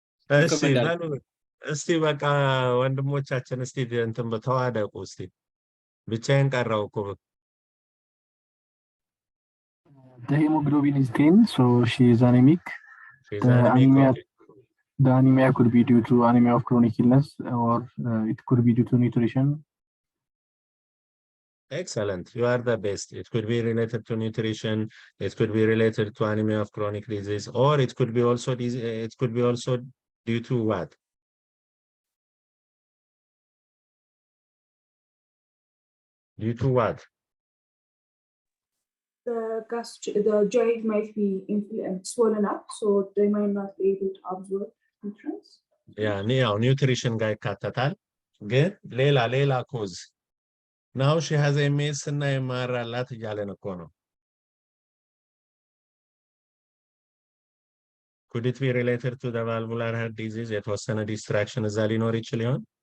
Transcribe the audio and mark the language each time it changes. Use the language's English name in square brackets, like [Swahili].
[Amharic] እሺ በሉ እስቲ በቃ ወንድሞቻችን እስቲ እንትን ተዋደቁ እስቲ ብቻዬን ቀረው እኮ [English] The hemoglobin is thin, so she is anemic. She's anemic. Okay. The anemia could be due to anemia of chronic illness, or it could be due to nutrition. Excellent. You are the best. It could be related to nutrition. It could be related to anemia of chronic disease, or it could be also due to what? Due to what? The joint might be swollen up, so they might not be able to absorb nutrients. Yeah, nutrition guy [Amharic] ይካተታል. ግን ሌላ [English] cause. Now she has [Amharic] MS እና MR አላት እያለን እኮ ነው. [English] Could it be related to the valvular heart disease? [Amharic] የተወሰነ distraction እዛ ሊኖር ይችል ይሆን?